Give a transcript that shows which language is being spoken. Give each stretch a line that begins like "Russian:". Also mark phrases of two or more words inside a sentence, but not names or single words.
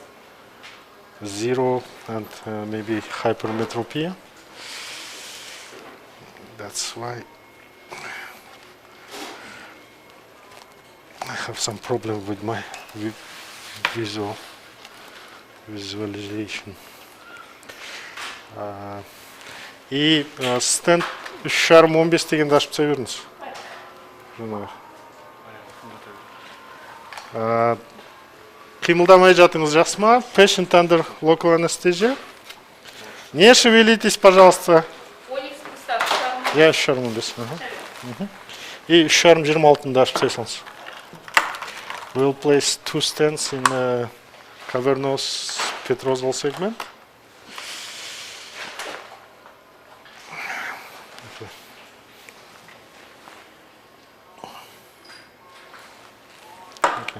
English: 0 and maybe hypermetropia. That's why I have some problem with my visualization.
Kazakh: И стенд 3,5 дегенді ашып түсе беріңіз. Қимылдамай жатыңыз, жақсы ма?
English: Patient under local anesthesia.
Russian: Не шевелитесь, пожалуйста.
Kazakh: Я 3,5. И 3,26 ашып түсе салыңыз.
English: We'll place 2 stents in cavernous petrosal segment. Okay.